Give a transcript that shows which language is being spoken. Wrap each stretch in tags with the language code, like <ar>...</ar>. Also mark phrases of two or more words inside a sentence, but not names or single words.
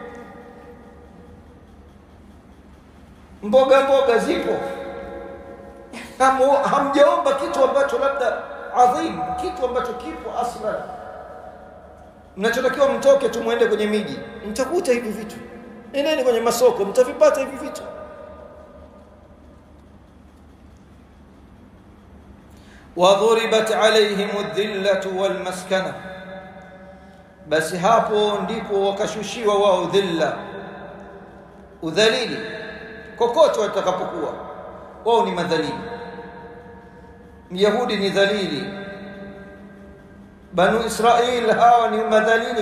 <sw>Mboga zipo. Hamjaomba kitu ambacho labda adhim, kitu ambacho kipo aslan. Mnachotakiwa mtoke tu muende kwenye miji, mtakuta hivi vitu. Nendeni kwenye masoko, mtavipata hivi vitu.</sw> <ar>وضربت عليهم الذلة والمسكنة,</ar> <sw>basi hapo ndipo wakashushiwa wao dhilla, udhalili. Kokote watakapokuwa wao ni madhalili. Myahudi ni dhalili, Banu Israil hawa ni madhalili.</sw>